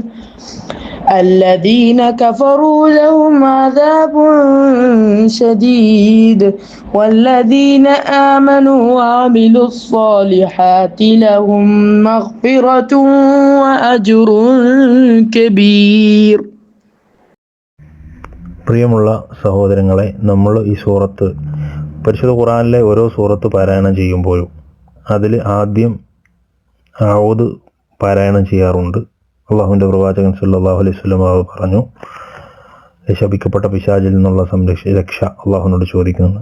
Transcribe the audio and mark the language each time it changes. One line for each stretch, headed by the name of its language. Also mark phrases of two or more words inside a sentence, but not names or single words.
Arabic: الذين كفروا لهم عذاب شديد والذين آمنوا وعملوا الصالحات لهم مغفرة وأجر كبير.
Malayalam: പ്രിയമുള്ള സഹോദരങ്ങളെ, നമ്മൾ ഈ സൂറത്ത് പരിശുദ്ധ ഖുർആനിലെ ഓരോ സൂറത്ത് പാരായണം ചെയ്യുമ്പോഴും അതിൽ ആദ്യം ഔദ് പാരായണം ചെയ്യാറുണ്ട്. അള്ളാഹുവിൻ്റെ പ്രവാചകൻ
Arabic: صلى الله عليه وسلم
Malayalam: പറഞ്ഞു, ശപിക്കപ്പെട്ട പിശാചിൽ നിന്നുള്ള രക്ഷ അള്ളാഹുവിനോട് ചോദിക്കുന്നു.